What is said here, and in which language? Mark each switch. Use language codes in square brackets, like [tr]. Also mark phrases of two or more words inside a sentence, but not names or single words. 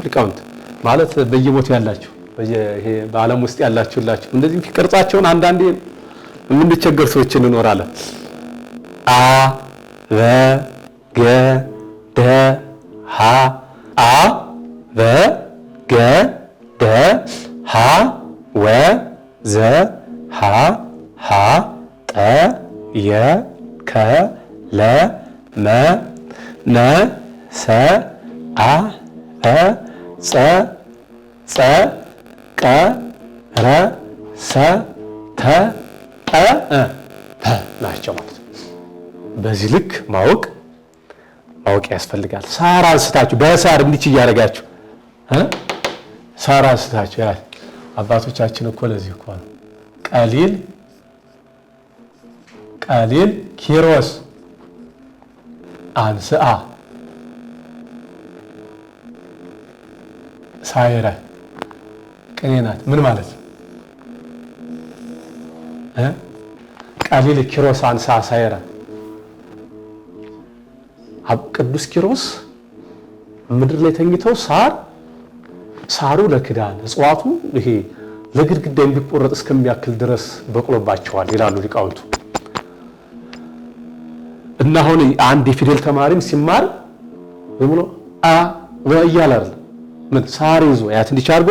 [am] ሊቃውንት ማለት በየቦታው ያላችሁ ይሄ በዓለም ውስጥ ያላችሁላችሁ እንደዚህ ቅርጻቸውን አንዳንዴ የምንቸገር ሰዎች እንኖራለን። አ በ ገ ደ ሀ አ በ ገ ደ ሀ ወ ዘ ሀ ሀ ጠ የ ከ ለ መ ነ ሰ አ እ ጸ ጸ ቀ ረ ሰ ተ ጠ ተ ናቸው ማለት ነው። በዚህ ልክ ማወቅ ያስፈልጋል። ሳር አንስታችሁ በሳር እንዲች እያደረጋችሁ ሳር አንስታችሁ አባቶቻችን እኮ ለዚህ እኮ ነው [gez] ቀሊል ኪሮስ አንስአ ሳይረ [am] ቅኔ ናት። ምን ማለት ነው? [gez] ቀሊል ኪሮስ አንስአ ሳይረ [am] ቅዱስ ኪሮስ ምድር ላይ ተኝተው ሳሩ ለክዳን እጽዋቱ ይሄ ለግድግዳ የሚቆረጥ እስከሚያክል ድረስ በቅሎባቸዋል ይላሉ ሊቃውንቱ። እና አሁን አንድ የፊደል ተማሪም ሲማር ብሎ አ ወያለ አይደል ምን ሳር ይዞ ያት እንዲቻርጎ